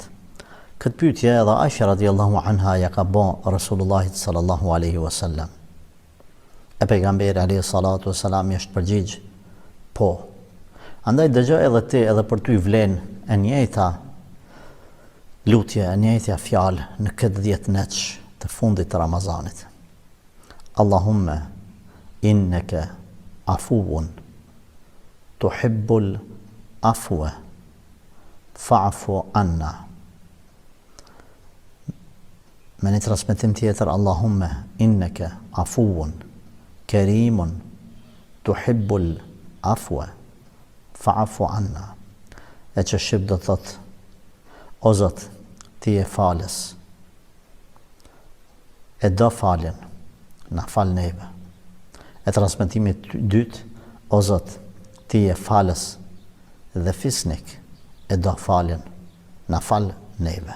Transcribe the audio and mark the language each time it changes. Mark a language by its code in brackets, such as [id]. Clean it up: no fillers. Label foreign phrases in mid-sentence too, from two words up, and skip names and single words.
[sq] Këtë pyetje edhe Aisha [ar] رضي الله عنها [sq] ja ka bën Rasulullahit [ar] صلى الله عليه وسلم. [sq] E pejgamberi [ar] عليه الصلاة والسلام [sq] është përgjigj, po. Andaj dëgjoj edhe ti, edhe për ty vlen e njëjta lutje, e njëjta fjalë në këtë 10 netsh të fundit të Ramazanit. [ar] اللهم إنك عفو تحب العفو فاعف عنا. [sq] Me një transmetim tjetër, [ar] اللهم إنك عفو كريم تحب العفو فاعف عنا. [sq] E që shqip do të thotë, o Zot, ti je falës, e do faljen, na fal neve. E transmetimi dytë, o Zot, ti je falës dhe fisnik, e do faljen, na fal neve.